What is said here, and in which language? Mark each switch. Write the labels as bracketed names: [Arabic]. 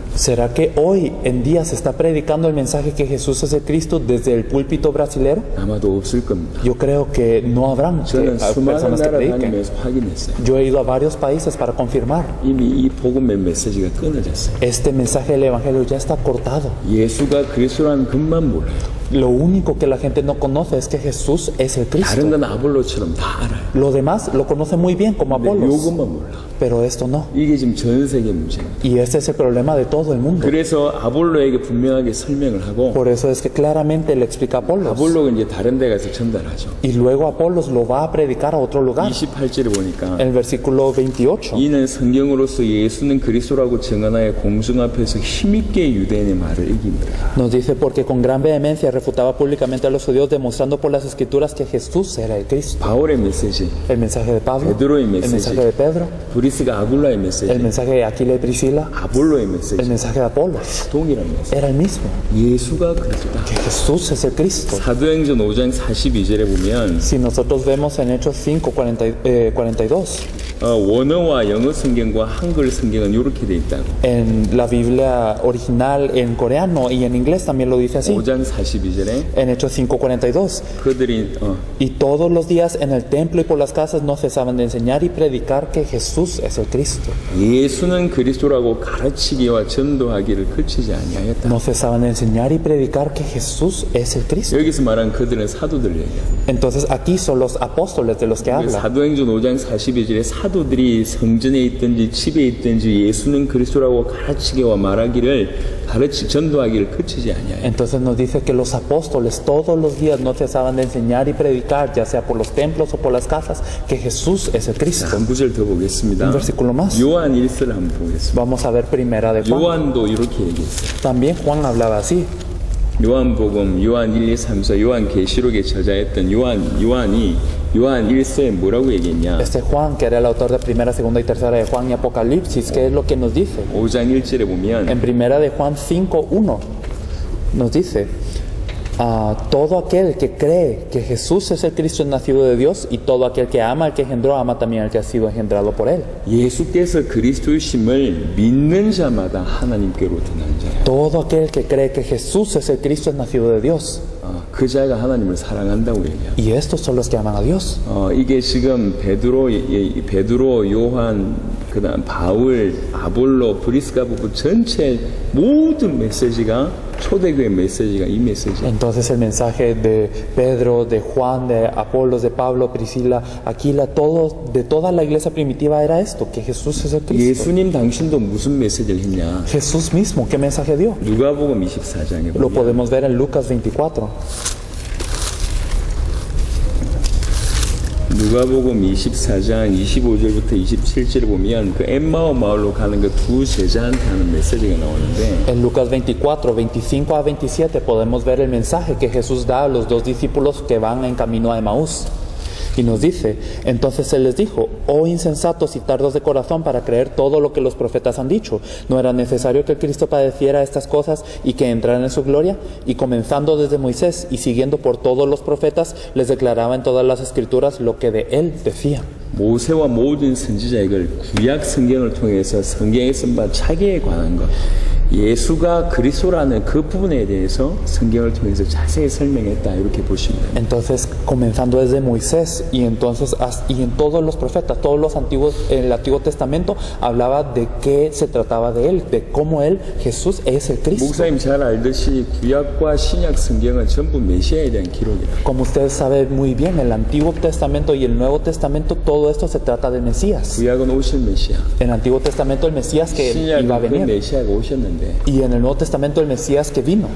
[Spanish] ¿Será que hoy en día se está predicando el mensaje que Jesús es el Cristo desde el púlpito brasilero? [Korean] 아마도 없을 겁니다. [Spanish] Yo creo que no habrán [Korean] 저는 수많은 [Spanish] personas que [Korean] 나라 [Spanish] prediquen. [Korean] 다니면서 확인했어요. [Spanish] Yo he ido a varios países para confirmar. [Korean] 이미 이 복음의 메시지가 끊어졌어요. [Spanish] Este mensaje del Evangelio ya está cortado. [Korean] 예수가 그리스도라는 것만 몰라요. [Spanish] Lo único que la gente no conoce es que Jesús es el Cristo. [Korean] 다른 건 아볼로처럼 다 알아요. [Spanish] Lo demás lo conoce muy bien como [Korean] 근데 [Spanish] Apolos, [Korean] 요것만 몰라. [Spanish] pero esto no. [Korean] 이게 지금 전 세계 문제입니다. [Spanish] Y este es el problema de todo el mundo. [Korean] 그래서 아볼로에게 분명하게 설명을 하고 [Spanish] Por eso es que claramente le explica a Apolos. [Korean] 아볼로가 이제 다른 데 가서 전달하죠. [Spanish] Y luego Apolos lo va a predicar a otro lugar. [Korean] 28절에 보니까 [Spanish] En el versículo 28. [Korean] 이는 성경으로서 예수는 그리스도라고 증언하여 공중 앞에서 힘있게 유대인의 말을 이깁니다. [Spanish] Nos dice porque con gran vehemencia refutaba públicamente a los judíos demostrando por las escrituras que Jesús era el Cristo. [Korean] 바울의 메시지, [Spanish] El mensaje de Pablo, [Korean] Pedro의 [Spanish] el [Korean] 메시지, [Spanish] mensaje de Pedro, [Korean] 브리스가 아굴라의 [Spanish] el [Korean] 메시지, [Spanish] mensaje de Aquila y Priscila, [Korean] 아볼로의 [Spanish] el [Korean] 메시지 [Spanish] mensaje de Apolos. [Korean] 동일한 메시지. [Spanish] Era el mismo, [Korean] 예수가 그리스도다. [Spanish] que Jesús es el Cristo. [Korean] 사도행전 5장 42절에 보면 [Spanish] Si nosotros vemos en Hechos 5, 42, [Korean] 원어와 영어 성경과 한글 성경은 이렇게 돼 있다고. [Spanish] en la Biblia original en coreano y en inglés también lo dice así. [Korean] 5장 42절에 [Spanish] En Hechos 5:42. [Korean] 그들이 [Spanish] Y todos los días en el templo y por las casas no cesaban de enseñar y predicar que Jesús es el Cristo. [Korean] 예수는 그리스도라고 가르치기와 전도하기를 그치지 아니하였다. [Spanish] No cesaban de enseñar y predicar que Jesús es el Cristo. [Korean] 여기서 말한 그들은 사도들 얘기야. [Spanish] Entonces aquí son los apóstoles de los que habla. [Korean] 사도행전 5장 42절에 사도들이 성전에 있든지 집에 있든지 예수는 그리스도라고 가르치기와 말하기를 전도하기를 그치지 아니하였다. [Spanish] Entonces nos dice que los apóstoles todos los días no cesaban de enseñar y predicar, ya sea por los templos o por las casas, que Jesús es el Cristo. [Korean] 한 구절 더 보겠습니다. [Spanish] Un versículo más. [Korean] 요한 1서를 한번 보겠습니다. [Spanish] Vamos a ver primera de Juan. [Korean] 요한도 이렇게 얘기했어요. [Spanish] También Juan hablaba así. [Korean] 요한복음, 요한 1, 2, 3서, 요한 계시록에 저자했던 요한이 요한 1서에 뭐라고 얘기했냐? [Spanish] Este Juan, que era el autor de primera, segunda y tercera de Juan y Apocalipsis, ¿qué es lo que nos dice? [Korean] 5장 1절에 보면 [Spanish] En primera de Juan 5:1 nos dice: todo aquel que cree que Jesús es el Cristo es nacido de Dios, y todo aquel que ama al que engendró ama también al que ha sido engendrado por él. [Korean] 예수께서 그리스도이심을 믿는 자마다 하나님께로 드는 자야. [Spanish] Todo aquel que cree que Jesús es el Cristo es nacido de Dios, [Korean] 그 자가 하나님을 사랑한다고 얘기해요. [Spanish] y estos son los que aman a Dios. [Korean] 이게 지금 베드로, 요한, 그다음 바울, 아볼로, 브리스가 부부 전체 모든 메시지가 초대교회 메시지가 이 메시지야. [Spanish] Entonces el mensaje de Pedro, de Juan, de Apolos, de Pablo, Priscila, Aquila, de toda la iglesia primitiva era esto, que Jesús es el Cristo. [Korean] 예수님 당신도 무슨 메시지를 했냐? [Spanish] Jesús mismo, ¿qué mensaje dio? [Korean] 누가복음 24장에 [Spanish] Lo [Korean] 보면 [Spanish] podemos ver en Lucas 24. [Korean] 누가복음 24장 25절부터 27절을 보면 그 엠마오 마을로 가는 그 두 제자한테 하는 메시지가 나오는데 [Spanish] En Lucas 24, 25 a 27 podemos ver el mensaje que Jesús da a los dos discípulos que van en camino a Emaús. Y nos dice: entonces Él les dijo: oh insensatos y tardos de corazón para creer todo lo que los profetas han dicho. ¿No era necesario que el Cristo padeciera estas cosas y que entrara en su gloria? Y comenzando desde Moisés y siguiendo por todos los profetas, les declaraba en todas las escrituras lo que de Él decía. [Korean] 모세와 모든 선지자들 구약 성경을 통해서 성경에 쓴 바 차기에 관한 것, 예수가 그리스도라는 그 부분에 대해서 성경을 통해서 자세히 설명했다 이렇게 보시면 됩니다. [Spanish] Entonces, comenzando desde Moisés y entonces y en todos los profetas, todos los antiguos, el Antiguo Testamento hablaba de qué se trataba de él, de cómo él, Jesús, es el Cristo. [Korean] 목사님 잘 알듯이 구약과 신약 성경은 전부 메시아에 대한 기록이다. [Spanish] Como ustedes saben muy bien, el Antiguo Testamento y el Nuevo Testamento, todo esto se trata del Mesías. [Korean] 구약은 오실 메시아, [Spanish] En el Antiguo Testamento el Mesías que iba a [Korean] 신약은 그 [Spanish] venir, [Korean] 메시아가 오셨는데 [Spanish] y en el Nuevo Testamento el Mesías que vino.